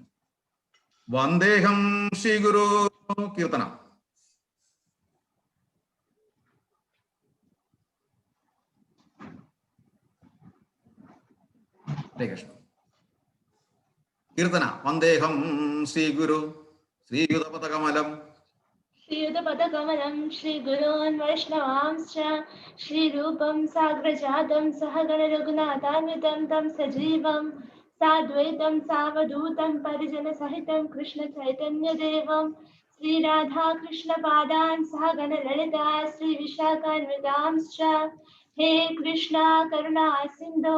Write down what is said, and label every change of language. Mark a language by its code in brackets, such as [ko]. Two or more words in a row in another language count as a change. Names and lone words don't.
[sa] വന്ദേഹം ശ്രീ ഗുരു. കീർത്തനം. ഹരേ കൃഷ്ണ. കീർത്തന. വന്ദേഹം ശ്രീ ഗുരു ശ്രീയുതപദകമലം श्रीयुतपदकमलं श्रीगुरोन् वैष्णवांश्च श्रीरूपं साग्रजातं सहगणरघुनाथान्वितं तं सजीवं साद्वैतं सावधूतं परिजनसहितं कृष्णचैतन्यदेवं श्रीराधाकृष्णपादान् सहगणललिता श्रीविशाखान्वितांश्च हे कृष्णा करुणा सिन्धो